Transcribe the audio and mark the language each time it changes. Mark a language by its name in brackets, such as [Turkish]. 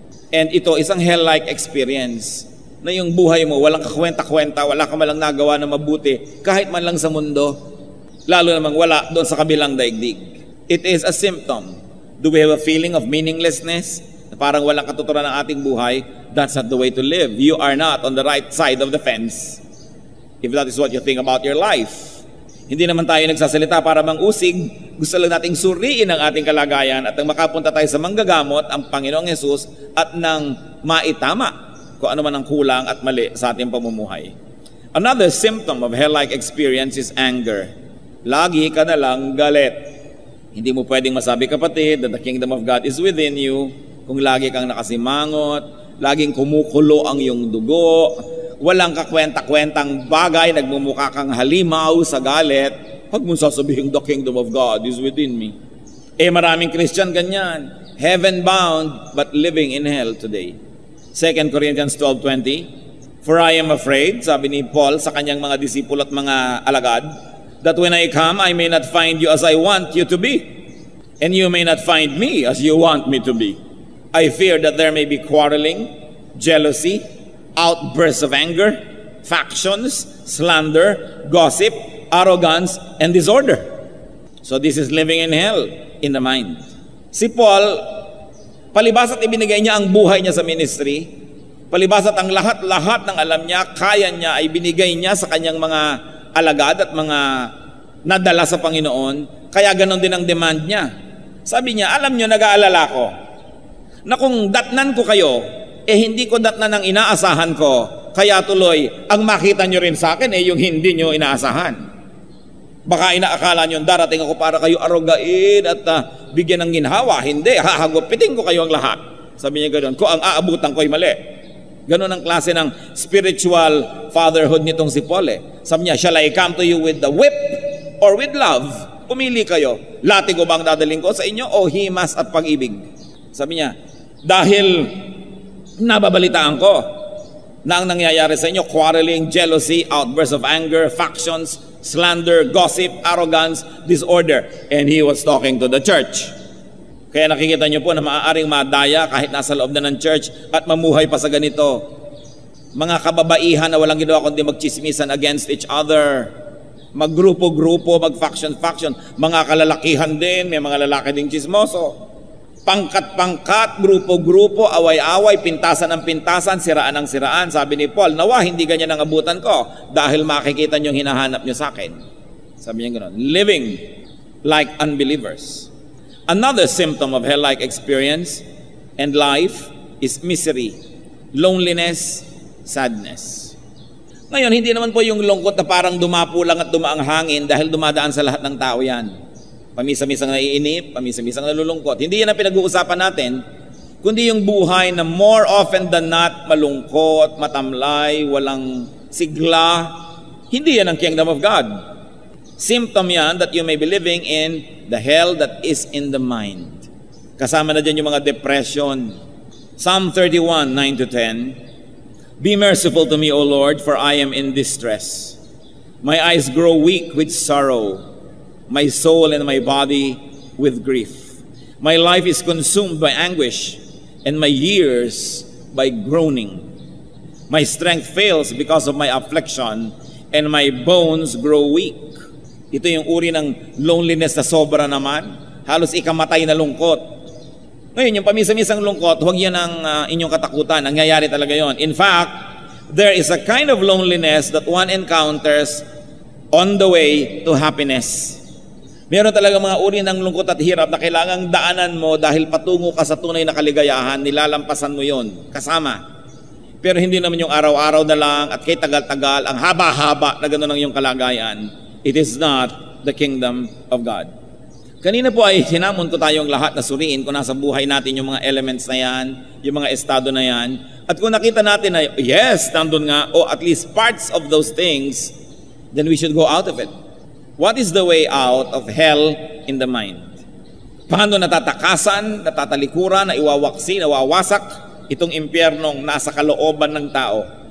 [Filipino] And ito, isang hell-like experience, na yung buhay mo, walang kakwenta-kwenta, wala ka malang nagawa na mabuti, kahit man lang sa mundo, lalo namang wala doon sa kabilang daigdig. [English] It is a symptom. Do we have a feeling of meaninglessness? [Filipino] Na parang walang katuturan ng ating buhay? [English] That's not the way to live. You are not on the right side of the fence. If that is what you think about your life. [Filipino] Hindi naman tayo nagsasalita para mangusig. Gusto lang nating suriin ang ating kalagayan at nang makapunta tayo sa manggagamot, ang Panginoong Hesus, at nang maitama kung ano man ang kulang at mali sa ating pamumuhay. [English] Another symptom of hell-like experience is anger. [Filipino] Lagi ka na lang galit. Hindi mo pwedeng masabi, kapatid, [English] that the kingdom of God is within you [Filipino] kung lagi kang nakasimangot, laging kumukulo ang iyong dugo, walang kakwenta-kwentang bagay, nagmumukha kang halimaw sa galit. Huwag mong sasabihin, [English] the kingdom of God is within me. [Filipino] Maraming Christian ganyan. [English] Heaven-bound, but living in hell today. 2 Corinthians 12:20, for I am afraid, [Filipino] sabi ni Paul sa kanyang mga disipulo at mga alagad, [English] that when I come, I may not find you as I want you to be, and you may not find me as you want me to be. I fear that there may be quarreling, jealousy, outbursts of anger, factions, slander, gossip, arrogance, and disorder. So this is living in hell in the mind. [Filipino] Si Paul, palibas at ibinigay niya ang buhay niya sa ministry, palibas at ang lahat-lahat ng alam niya, kaya niya, ay binigay niya sa kanyang mga alagad at mga nadala sa Panginoon, kaya ganon din ang demand niya. Sabi niya, alam niyo, nag-aalala ko na kung datnan ko kayo, hindi ko datnan ang inaasahan ko, kaya tuloy, ang makita niyo rin sa akin yung hindi niyo inaasahan. Baka inaakala niyo darating ako para kayo arugain at bigyan ng ginhawa. Hindi, hahagupitin ko kayo ang lahat. Sabi niya ganoon, kung ang aabutan ko ay mali. Ganon ang klase ng spiritual fatherhood nitong si Paul. Sabi niya, [English] shall I come to you with the whip or with love? [Filipino] Pumili kayo. Latigo ba ang dadaling ko sa inyo o himas at pag-ibig? Sabi niya, dahil nababalitaan ko na ang nangyayari sa inyo, [English] quarreling, jealousy, outbursts of anger, factions, slander, gossip, arrogance, disorder. And he was talking to the church. [Filipino] Kaya nakikita niyo po na maaaring madaya kahit nasa loob na ng church at mamuhay pa sa ganito. Mga kababaihan na walang ginawa kundi magchismisan [English] against each other. [Filipino] Maggrupo-grupo, mag-faction-faction. Mga kalalakihan din, may mga lalaki ding chismoso. Pangkat-pangkat, grupo-grupo, away-away, pintasan ng pintasan, siraan ng siraan. Sabi ni Paul, nawa, hindi ganyan ang abutan ko dahil makikita niyo hinahanap niyo sa akin. Sabi niya gano'n, [English] living like unbelievers. Another symptom of hell-like experience and life is misery, loneliness, sadness. [Filipino] Ngayon, hindi naman po yung lungkot na parang dumapo lang at dumaang hangin dahil dumadaan sa lahat ng tao yan. Pamisa-misang naiinip, pamisa-misang nalulungkot. Hindi yan ang pinag-uusapan natin, kundi yung buhay na [English] more often than not, [Filipino] malungkot, matamlay, walang sigla. Hindi yan ang kingdom of God. [English] Symptom yan that you may be living in the hell that is in the mind. [Filipino] Kasama na dyan yung mga depression. [English] Psalm 31, 9-10. Be merciful to me, O Lord, for I am in distress. My eyes grow weak with sorrow, my soul and my body with grief. My life is consumed by anguish, and my years by groaning. My strength fails because of my affliction, and my bones grow weak. [Filipino] Ito yung uri ng loneliness na sobra naman. Halos ikamatay na lungkot. Ngayon, yung pamisa-misang lungkot, huwag yan ang inyong katakutan. Nangyayari talaga yon. [English] In fact, there is a kind of loneliness that one encounters on the way to happiness. [Filipino] Meron talaga mga uri ng lungkot at hirap na kailangang daanan mo dahil patungo ka sa tunay na kaligayahan, nilalampasan mo yon kasama. Pero hindi naman yung araw-araw na lang at kay tagal-tagal, ang haba-haba na gano'n ang yung kalagayan. [English] It is not the kingdom of God. [Filipino] Kanina po ay hinamon ko tayong lahat na suriin kung nasa buhay natin yung mga elements na yan, yung mga estado na yan. At kung nakita natin na, [English] yes, [Filipino] nandun nga, o [English] at least parts of those things, then we should go out of it. What is the way out of hell in the mind? [Filipino] Paano natatakasan, natatalikuran, naiwawaksi, nawawasak itong impyernong nasa kalooban ng tao?